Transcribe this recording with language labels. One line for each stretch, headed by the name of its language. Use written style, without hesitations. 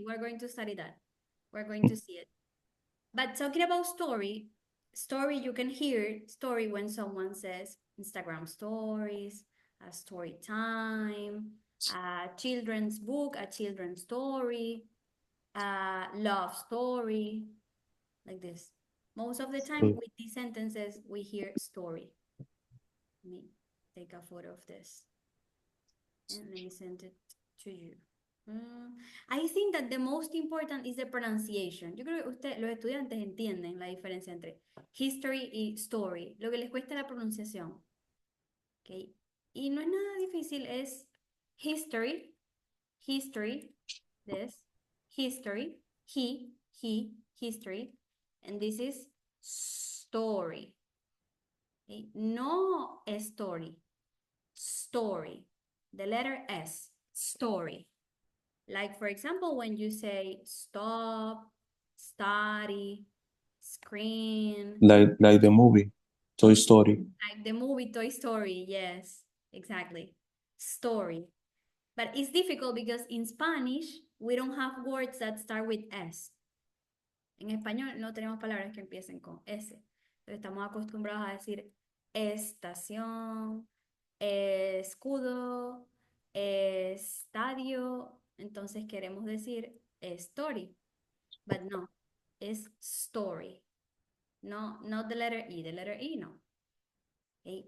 English: We're going to study that. We're going to see it. But talking about story, you can hear story when someone says Instagram stories, a story time, a children's book, a children's story, a love story, like this. Most of the time with these sentences, we hear story. Let me take a photo of this and let me send it to you. I think that the most important is the pronunciation.
Spanish: Yo creo que los estudiantes entienden la diferencia entre history y story. Lo que les cuesta es la pronunciación.
English: Okay.
Spanish: Y no es nada difícil, es
English: history, this, history, history, and this is story. Okay. No story, story. The letter S, story. Like, for example, when you say stop, study, screen. Like the movie, Toy Story. Like the movie Toy Story, yes, exactly. Story. But it's difficult because in Spanish, we don't have words that start with S.
Spanish: En español no tenemos palabras que empiecen con S. Entonces estamos acostumbrados a decir estación, escudo, estadio. Entonces queremos decir story.
English: But no, it's story. No, not the letter E. The letter E, no. Okay?